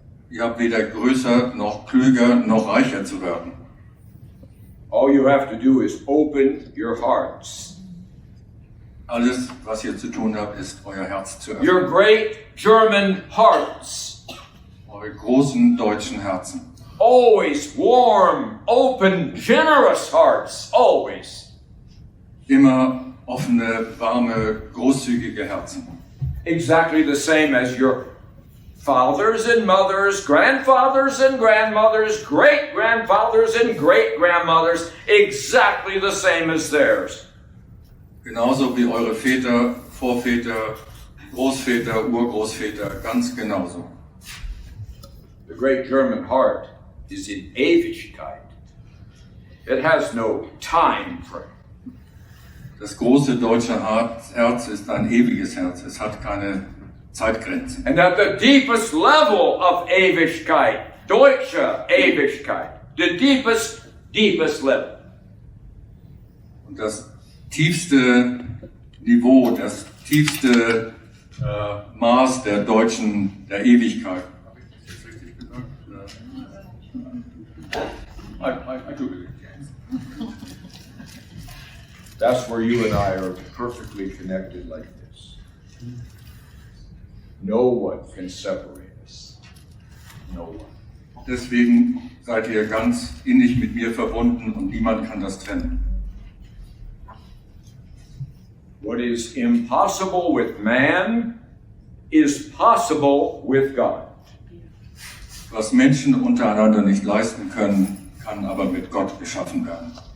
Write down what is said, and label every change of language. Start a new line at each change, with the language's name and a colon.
German: Ihr habt weder größer, noch klüger, noch reicher zu werden.
English: All you have to do is open your hearts.
German: Alles, was ihr zu tun habt, ist euer Herz zu öffnen.
English: Your great German hearts.
German: Eure großen deutschen Herzen.
English: Always warm, open, generous hearts. Always.
German: Immer offene, warme, großzügige Herzen.
English: Exactly the same as your fathers and mothers, grandfathers and grandmothers, great-grandfathers and great-grandmothers. Exactly the same as theirs.
German: Genauso wie eure Väter, Vorväter, Großväter, Urgroßväter, ganz genauso.
English: The great German heart is in Ewigkeit. It has no time frame.
German: Das große deutsche Herz ist ein ewiges Herz. Es hat keine Zeitgrenzen.
English: And at the deepest level of Ewigkeit,
German: deutsche Ewigkeit,
English: the deepest level.
German: Und das tiefste Niveau, das tiefste Maß der Ewigkeit. Habe ich das jetzt richtig gesagt?
English: I took it. That's where you and I are perfectly connected like this. No one can separate us. No one.
German: Deswegen seid ihr ganz innig mit mir verbunden und niemand kann das trennen.
English: What is impossible with man is possible with God.
German: Was Menschen untereinander nicht leisten können, kann aber mit Gott geschaffen werden.